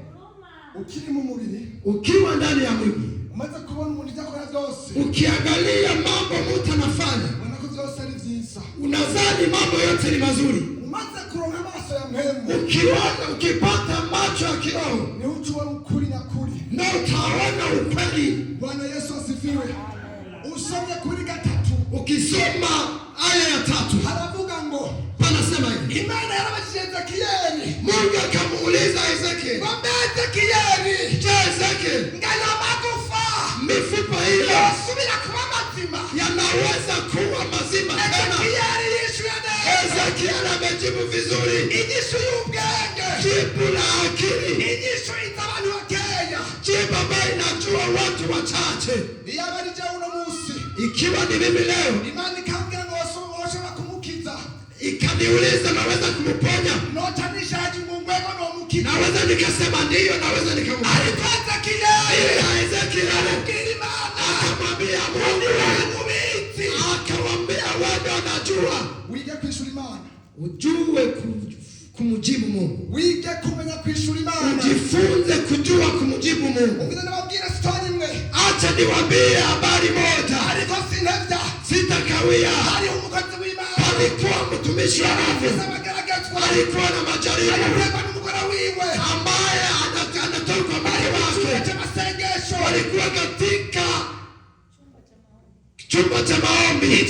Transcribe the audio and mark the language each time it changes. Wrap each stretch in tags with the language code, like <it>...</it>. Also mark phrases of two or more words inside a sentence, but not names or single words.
<sw>Ukiwa ndani ya mwili, ukiangalia mambo mtu anafanya, unadhani mambo yote ni mazuri. Ukipata macho ya kiroho, na utaona ukweli. Bwana Yesu asifiwe.</sw> <rn>Usome kuri gatatu. Ukisoma aya ya 3, haravuga ngo,</rn> <sw>panasema hivi,</sw> <rn>Imana yarabashije Ezekia.</rn> <sw>Mungu akamuuliza Ezekia, je, Ezekia, ngala makufa mifupa ile</sw> <rn>yasubira kuba mazima,</rn> <sw>yanaweza kuwa mazima tena? Ezekia amejibu vizuri,</sw> <rn>inyishu y'ubwenge,</rn> <sw>jibu la akili,</sw> <rn>inyishu itabantu bakeya,</rn> <sw>jibu ambayo inajua watu wachache. Ikiwa ni mimi leo, Imani kaongea</sw> <rn>ngo washobora kumukiza,</rn> <sw>ikaniuliza naweza kumuponya, naweza nikasema ndiyo, naweza nikamuponya. Alipata Ezekia akamwambia Mungu, akamwambia wewe unajua,</sw> <rn>wige kwishura Imana,</rn> <sw>ujue kumujibu Mungu,</sw> <rn>wige kumenya kwishura Imana,</rn> <sw>ujifunze kujua kumujibu Mungu. Acha niwaambie habari moja, sitakawia. Alikuwa mtumishi wa Mungu, alikuwa na majaribu ambaye anatoka mbali wake, walikuwa katika chumba cha maombi.</sw>